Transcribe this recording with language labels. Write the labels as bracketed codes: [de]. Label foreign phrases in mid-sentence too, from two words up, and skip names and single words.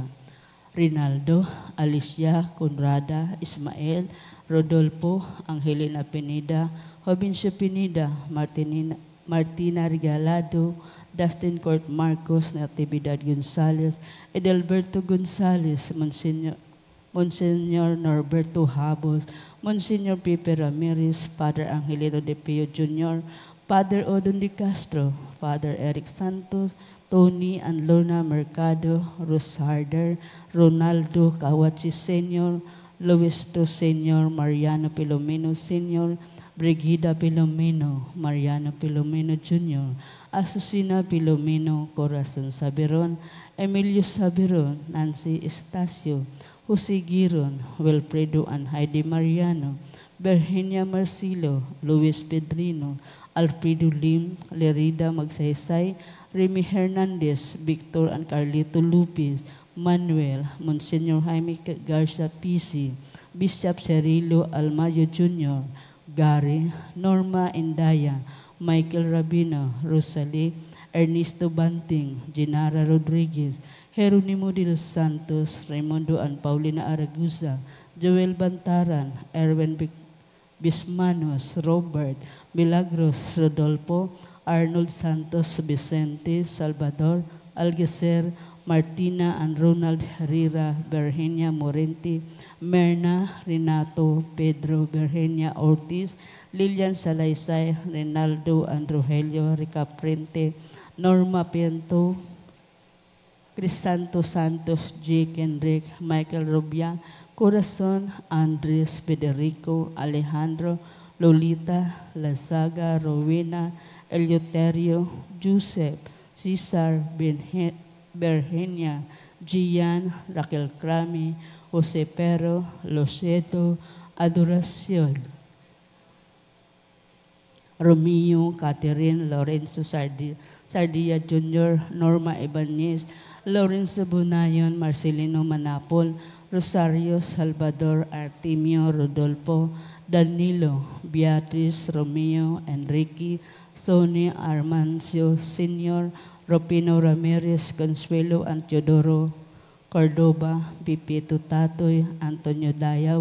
[en] Rinaldo, Alicia, Conrada, Ismael, Rodolfo, Angelina Pineda, Jovencio Pineda, Martina Regalado, Dustin Court Marcos, Natividad Gonzalez, Edelberto Gonzalez, Monsignor Norberto Habos, Monsignor Pepe Ramirez, Father Angelino De Pio Jr., Father Odon De Castro, Father Eric Santos, Tony and Lorna Mercado, Rosarder, Ronaldo Kawachi Sr., Luisto Sr., Mariano Pilomeno Sr., Brigida Pilomeno, Mariano Pilomeno Jr., Asusina Pilomeno, Corazon Saberon, Emilio Saberon, Nancy Estacio, Jose Giron, Wilfredo and Heidi Mariano, Virginia Marcilo, Luis Pedrino, Alfredo Lim, Lerida Magsaysay, Remy Hernandez, Victor and Carlito Lupis, Manuel, Monsignor Jaime Garcia PC, Bishop Cirilo Almayo Jr., Gary, Norma Indaya, Michael Rabino, Rosalie, Ernesto Banting, Genara Rodriguez, Jeronimo de los Santos, Raimundo and Paulina Araguza, Joel Bantaran, Erwin Bismanos, Robert, Milagros Rodolfo, Arnold Santos Vicente, Salvador, Algeser, Martina and Ronald Herrera, Virginia Morente, Merna, Renato, Pedro, Virginia Ortiz, Lilian Salaysay, Renaldo and Rogelio Ricaprente, Norma Piento, Crisanto Santos, Jake Enrique, Michael Rubia, Corazon, Andres, Federico, Alejandro, Lolita, Lazaga, Rowena, Eleuterio, Joseph, Cesar, Virginia, Gian, Raquel Crami, Jose Pero, Loseto, Adoracion, Romeo, Catherine, Lorenzo Sardia Jr., Norma Ibanez, Lorenzo Bunayon, Marcelino Manapol, Rosario Salvador, Artemio Rodolfo, Danilo, Beatriz, Romeo, Enrique, Sonia Armancio Sr., Ropino Ramirez, Consuelo and Teodoro Cordoba, Pipito Tatoy, Antonio Dayaw,